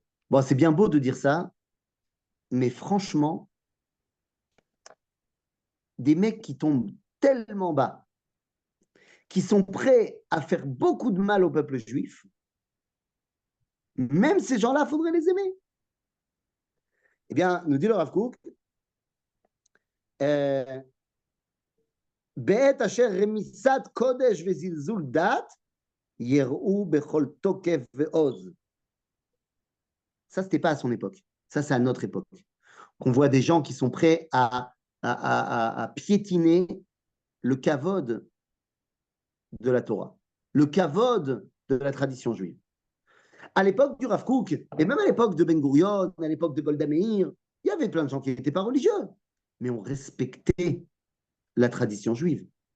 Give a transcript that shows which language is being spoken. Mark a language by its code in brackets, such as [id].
[fr] Bon, c'est bien beau de dire ça, mais franchement, des mecs qui tombent tellement bas, qui sont prêts à faire beaucoup de mal au peuple juif, même ces gens-là, il faudrait les aimer. Eh bien, nous dit le Rav Kook, [he] בעת אשר רמיסת קודש וזלזול דת, יראו בכל תוקף ועוז. [fr] Ça, ce n'était pas à son époque. Ça, c'est à notre époque. Qu'on voit des gens qui sont prêts à piétiner le kavod de la Torah, le kavod de la tradition juive. À l'époque du Rav Kook, et même à l'époque de Ben Gurion, à l'époque de Golda Meir, il y avait plein de gens qui n'étaient pas religieux, mais on respectait la tradition juive.